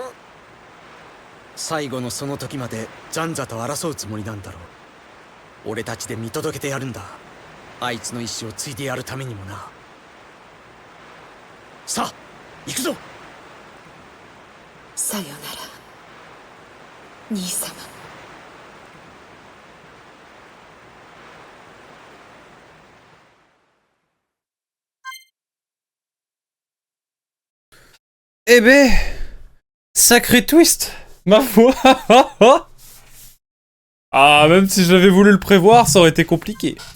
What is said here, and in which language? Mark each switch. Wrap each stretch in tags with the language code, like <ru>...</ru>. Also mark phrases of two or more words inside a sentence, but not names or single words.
<ja>最後のその時までジャンザと争うつもりなんだろう。俺たちで見届けてやるんだ。あいつの意志を継いでやるためにもな。さあ行くぞ。さよなら兄様。</ja> <fr>Eh ben, sacré twist, ma foi. Ah, même si j'avais voulu le prévoir, ça aurait été compliqué.</fr>